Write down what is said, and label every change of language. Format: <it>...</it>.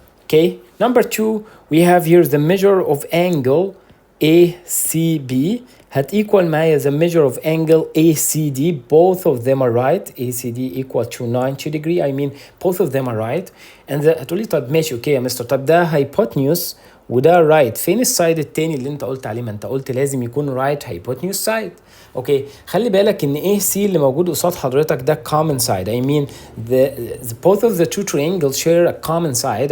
<en>okay number two we have here the measure of angle ACB هت equal معايا the measure of angle ACD. both of them are right. ACD equal to 90 degree. I mean both of them are right.</en> <ar>and هتقولي طب ماشي اوكي يا مستر، طب ده hypotenuse وده right، فين السايد التاني اللي انت قلت عليه؟ ما انت قلت لازم يكون</ar> <en>right hypotenuse side.</en> <ar>اوكي خلي بالك ان AC اللي موجود قصاد حضرتك ده</ar> <en>common side. I mean the both of the two triangles share a common side.</en>